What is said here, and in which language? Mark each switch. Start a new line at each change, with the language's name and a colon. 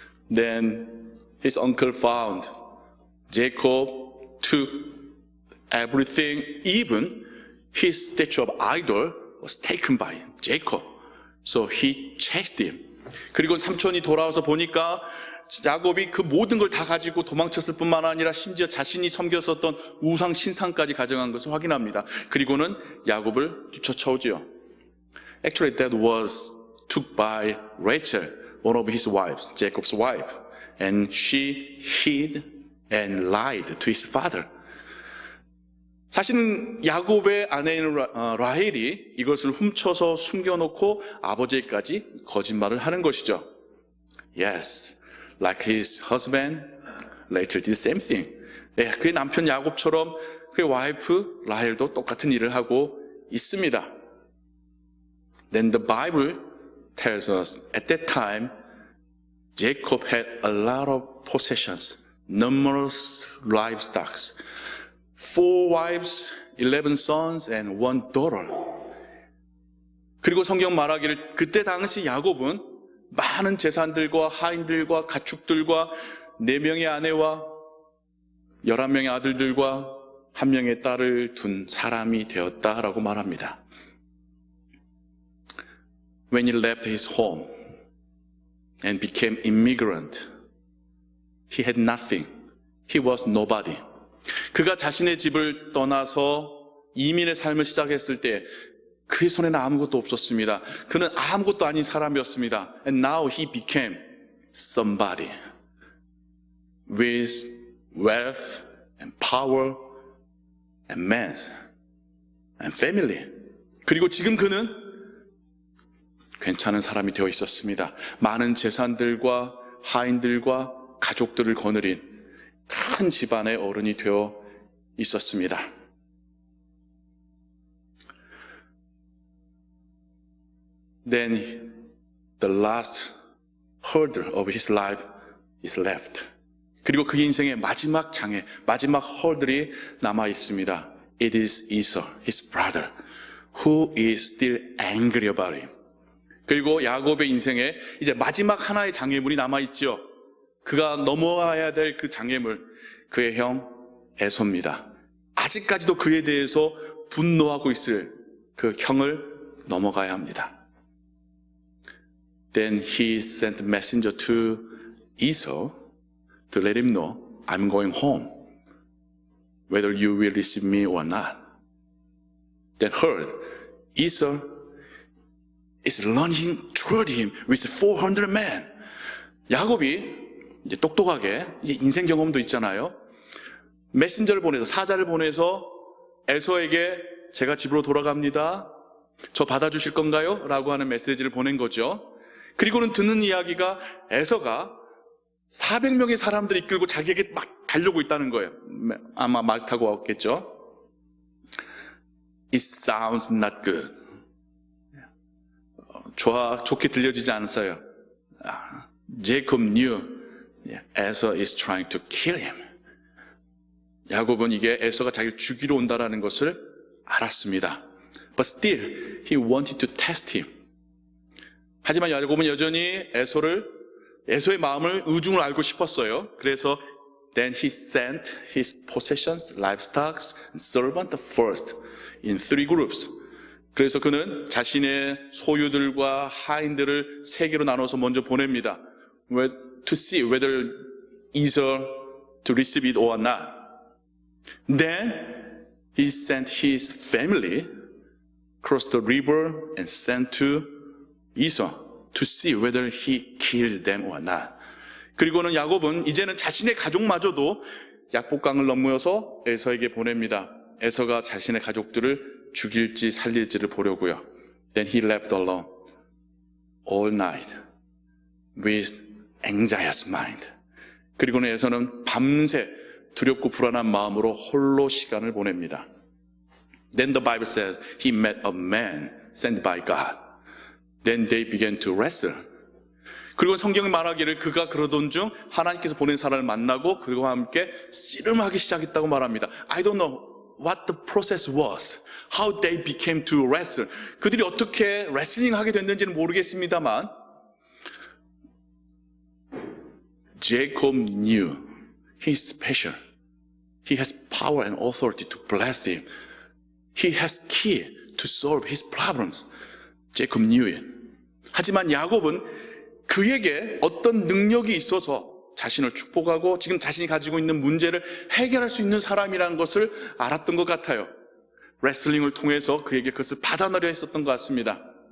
English: Then his uncle found Jacob took everything, even his statue of idol was taken by Jacob. So he chased him.
Korean: 그리고 삼촌이 돌아와서 보니까 야곱이 그 모든 걸 다 가지고 도망쳤을 뿐만 아니라 심지어 자신이 섬겼었던 우상 신상까지 가져간 것을 확인합니다. 그리고는 야곱을 쫓아오지요.
English: Actually, that was took by Rachel, one of his wives, Jacob's wife, and she hid and lied to his father.
Korean: 사실은 야곱의 아내인 라헬이 이것을 훔쳐서 숨겨놓고 아버지에게까지 거짓말을 하는 것이죠.
English: Yes, like his husband later did the same thing.
Korean: 네, 그의 남편 야곱처럼 그의 와이프 라헬도 똑같은 일을 하고 있습니다.
English: Then the Bible tells us at that time Jacob had a lot of possessions, numerous livestock, 4 wives, 11 sons, and 1 daughter.
Korean: 그리고 성경 말하기를 그때 당시 야곱은 많은 재산들과 하인들과 가축들과 4명의 아내와 11명의 아들들과 1명의 딸을 둔 사람이 되었다라고 말합니다.
English: When he left his home, and became immigrant. He had nothing. He was nobody.
Korean: 그가 자신의 집을 떠나서 이민의 삶을 시작했을 때 그의 손에는 아무것도 없었습니다. 그는 아무것도 아닌 사람이었습니다.
English: And now he became somebody with wealth and power and men and family.
Korean: 그리고 지금 그는 괜찮은 사람이 되어 있었습니다. 많은 재산들과 하인들과 가족들을 거느린 큰 집안의 어른이 되어 있었습니다.
English: Then the last hurdle of his life is left.
Korean: 그리고 그의 인생의 마지막 장애, 마지막 헐들이 남아 있습니다.
English: It is Esau, his brother, who is still angry about him.
Korean: 그리고 야곱의 인생에 이제 마지막 하나의 장애물이 남아 있죠. 그가 넘어와야 될 그 장애물, 그의 형 에서입니다. 아직까지도 그에 대해서 분노하고 있을 그 형을 넘어가야 합니다.
English: Then he sent a messenger to Esau to let him know, I'm going home, whether you will receive me or not. Then heard, Esau is running toward him with 400 men.
Korean: 야곱이 이제 똑똑하게, 이제 인생 경험도 있잖아요. 메신저를 보내서, 사자를 보내서 에서에게 제가 집으로 돌아갑니다. 저 받아주실 건가요? 라고 하는 메시지를 보낸 거죠. 그리고는 듣는 이야기가 에서가 400명의 사람들을 이끌고 자기에게 막 달려고 있다는 거예요. 아마 말 타고 왔겠죠.
English: It sounds not good.
Korean: 좋게 들려지지 않았어요.
English: Jacob knew Esau is trying to kill him.
Korean: 야곱은 이게 에서가 자기를 죽이러 온다는 것을 알았습니다.
English: But still, he wanted to test him.
Korean: 하지만 야곱은 여전히 에서의 마음을, 의중을 알고 싶었어요. 그래서
English: then he sent his possessions, livestock, and servant first in 3 groups.
Korean: 그래서 그는 자신의 소유들과 하인들을 3개로 나눠서 먼저 보냅니다.
English: To see whether Esau to receive it or not. Then he sent his family across the river and sent to Esau to see whether he kills them or not.
Korean: 그리고는 야곱은 이제는 자신의 가족마저도 약복강을 넘어서 에서에게 보냅니다. 에서가 자신의 가족들을 죽일지 살릴지를 보려고요.
English: Then he left alone all night with anxious mind.
Korean: 그리고는 에서는 밤새 두렵고 불안한 마음으로 홀로 시간을 보냅니다.
English: Then the Bible says he met a man sent by God. Then they began to wrestle.
Korean: 그리고 성경이 말하기를 그가 그러던 중 하나님께서 보낸 사람을 만나고 그와 함께 씨름하기 시작했다고 말합니다.
English: I don't know what the process was, how they became to wrestle.
Korean: 그들이 어떻게 레슬링 하게 됐는지는 모르겠습니다만
English: Jacob knew he's special. He has power and authority to bless him. He has key to solve his problems. Jacob knew it.
Korean: 하지만 야곱은 그에게 어떤 능력이 있어서 자신을 축복하고 지금 자신이 가지고 있는 문제를 해결할 수 있는 사람이라는 것을 알았던 것 같아요. 레슬링을 통해서 그에게 그것을 받아내려 했었던 것 같습니다.